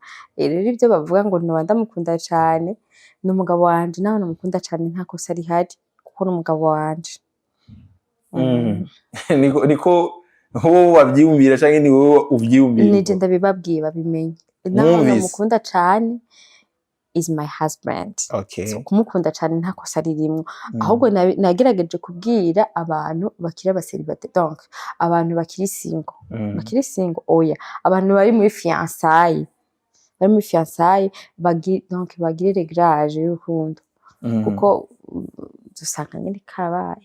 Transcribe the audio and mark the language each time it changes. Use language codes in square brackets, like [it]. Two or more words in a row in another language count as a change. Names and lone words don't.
[rn] Rero ivyo bavuga ngo no ndamukunda cyane n'umugabo wanje nawe namukunda cyane nta kosa rihari kuko n'umugabo wanje. Niko wowe wavyiyumvira canke ni wowe uvyiyumvira? Nije ndabibabwiye babimenye nawe namukunda cyane [en] is my husband. [rn] Okay. So kumukunda cyane nta kosa ririmo ahubwo nagerageje kubwira abantu bakira abaseribateri donc abantu bakiri single oya abantu bari muri fiançailles donc bagire reglage y'urukundo kuko dusanga nyine kabaye.